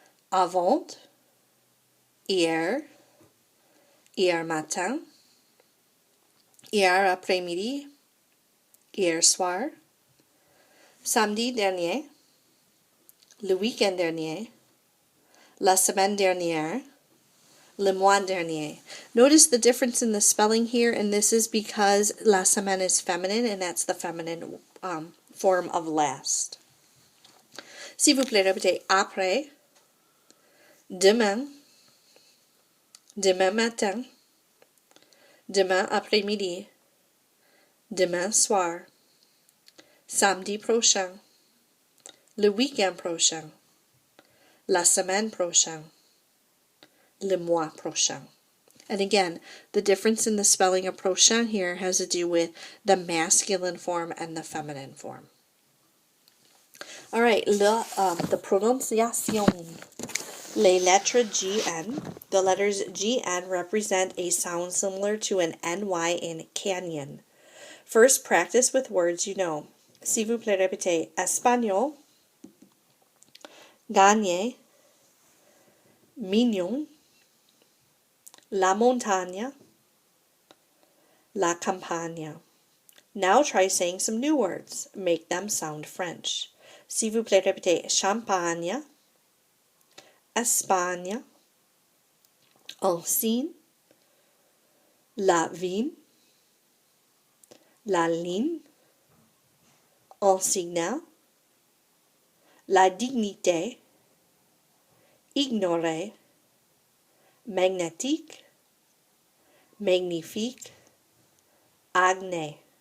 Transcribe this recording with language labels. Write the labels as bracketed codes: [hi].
[fr] Avant, hier, hier matin, hier après-midi, hier soir, samedi dernier, le week-end dernier, la semaine dernière, le mois dernier. [en] Notice the difference in the spelling here, and this is because la semaine is feminine, and that's the feminine form of last. [fr] S'il vous plaît, répétez après, demain, demain matin, demain après-midi, demain soir, samedi prochain, le week-end prochain, la semaine prochaine, le mois prochain. [en] And again, the difference in the spelling of prochain here has to do with the masculine form and the feminine form. All right, the prononciation. [fr] Les lettres GN. [en] The letters GN represent a sound similar to an NY in canyon. First, practice with words you know. [fr] S'il vous plaît, répétez. Espagnol, gagner, mignon, la montagne, la campagne. [en] Now try saying some new words. Make them sound French. [fr] S'il vous plaît, répétez. Champagne, Espagne, Ancine, la vigne, la ligne, enseignant, la dignité, ignorer, magnétique, magnifique, Agné.